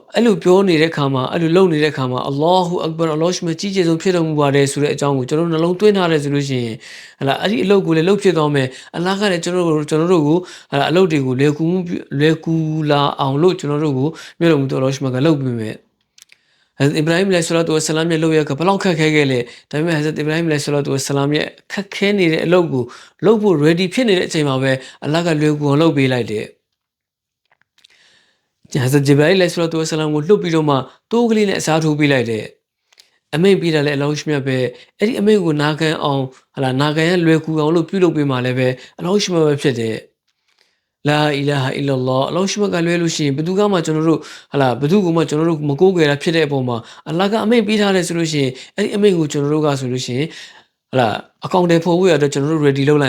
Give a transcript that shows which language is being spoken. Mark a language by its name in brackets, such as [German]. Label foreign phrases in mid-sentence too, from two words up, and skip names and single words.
[Burmese] အဲ့လိုပြောနေတဲ့ခါမှာအဲ့လိုလုပ်နေတဲ့ခါမှာ [Arabic] الله أكبر [Burmese] အလ္လာဟ်ရှိမြတ်ကြီးကျယ်ဆုံးဖြစ်တော်မူပါတယ်ဆိုတဲ့အကြောင်းကိုကျွန်တော်နှလုံးသွင်းထားတယ်ဆိုလို့ရှိရင်ဟလာအဲ့ဒီအလုပ်ကိုလည်းလုပ်ဖြစ်သွားမယ်အလ္လာဟ်ကလည်းကျွန်တော်တို့ကိုဟလာအလုပ်တွေကိုလွယ်ကူလာအောင်လို့ကျွန်တော်တို့ကိုမြတ်တော်မူသောအလ္လာဟ်ရှိမြတ်ကလုပ်ပေးမယ် Hazrat Ibrahim [Arabic] عليه الصلاة والسلام [Burmese] ရဲ့လုပ်ရကဘလောက်ခက်ခဲခဲ့လဲဒါပေမဲ့ Hazrat Ibrahim [Arabic] عليه الصلاة والسلام [Burmese] ရဲ့ခက်ခဲနေတဲ့အလုပ်ကိုလုပ်ဖို့ ready ဖြစ်နေတဲ့အချိန်မှာပဲအလ္လာဟ်ကလွယ်ကူအောင်လုပ်ပေးလိုက်တယ် Hazrat Jibril [Arabic] عليه الصلاة والسلام [Burmese] ကိုလှုပ်ပြီးတော့မှတိုးကလေးနဲ့အစားထိုးပေးလိုက်တယ်အမိန့်ပေးတာလည်းအလ္လာဟ်ရှိမြတ်ပဲအဲ့ဒီအမိန့်ကိုနာခံအောင်ဟလာနာခံရလွယ်ကူအောင်လို့ပြုလုပ်ပေးမှလည်းပဲအလ္လာဟ်ရှိမြတ်ပဲဖြစ်တယ် [Arabic] لا إله إلا [Burmese] အလ္လာဟ်ရှိမြတ်ကလွဲလို့ရှိရင်ဘယ်သူကမှကျွန်တော်တို့ဟလာဘယ်သူကမှကျွန်တော်တို့မကိုးကွယ်တာဖြစ်တဲ့အပေါ်မှာအလ္လာဟ်ကအမိန့်ပေးထားတယ်ဆိုလို့ရှိရင်အဲ့ဒီအမိန့်ကိုကျွန်တော်တို့ကဆိုလို့ရှိရင်ဟလာအကောင့်တွေဖော်ဖို့ရတော့ကျွန်တော်တို့ ready လုပ်လိုက်